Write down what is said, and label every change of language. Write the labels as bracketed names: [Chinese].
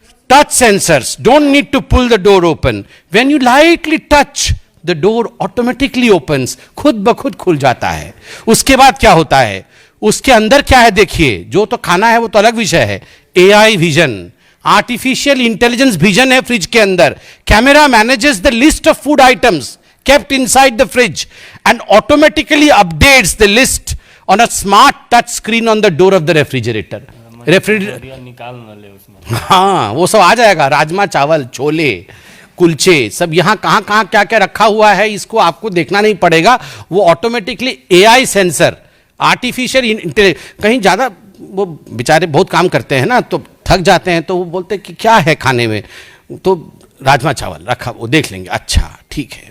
[English] touch sensors, don't need to pull the door open, when you lightly touch the door automatically opens, [Hindi] खुद ब खुद खुल जाता है। उसके बाद क्या होता है, उसके अंदर क्या है देखिए, जो तो खाना है वो तो अलग विषय है। AI vision, artificial intelligence vision है फ्रिज के अंदर। [English] Camera manages the list of food items kept inside the fridge and automatically updates the list on a smart touch screen on the door of the refrigerator. [Hindi] बढ़िया निकाल न ले उसमें। हाँ, वो सब आ जाएगा, राजमा चावल, छोले, कुलचे, सब यहाँ कहाँ कहाँ क्या क्या रखा हुआ है, इसको आपको देखना नहीं पड़ेगा। वो automatically AI sensor, artificial intelligence. कहीं ज़्यादा वो बेचारे बहुत काम करते हैं ना, तो थक जाते हैं, तो वो बोलते हैं कि क्या है खाने में, तो राजमा चावल रखा, वो देख लेंगे, अच्छा ठीक है।